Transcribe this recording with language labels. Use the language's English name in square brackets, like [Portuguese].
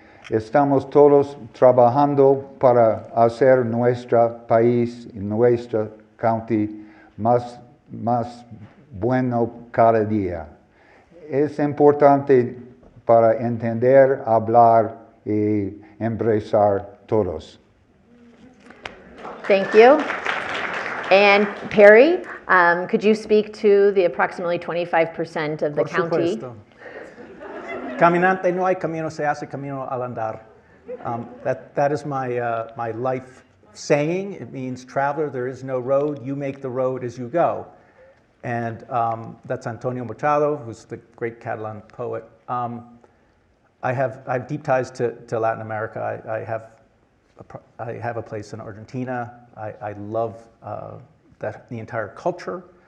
[Spanish] Estamos todos trabajando para hacer nuestro país y nuestro county más bueno cada día. Es importante para entender, hablar y embracar todos. [English] Thank you. And Perry, could you speak to the approximately 25% of the county? [Spanish] Supuesto. Caminante no hay camino, se hace camino al andar. [English] That is my life saying. It means traveler, there is no road. You make the road as you go. And that's Antonio Machado, who's the great Catalan poet. I have deep ties to Latin America. I have a place in Argentina. I love the entire culture.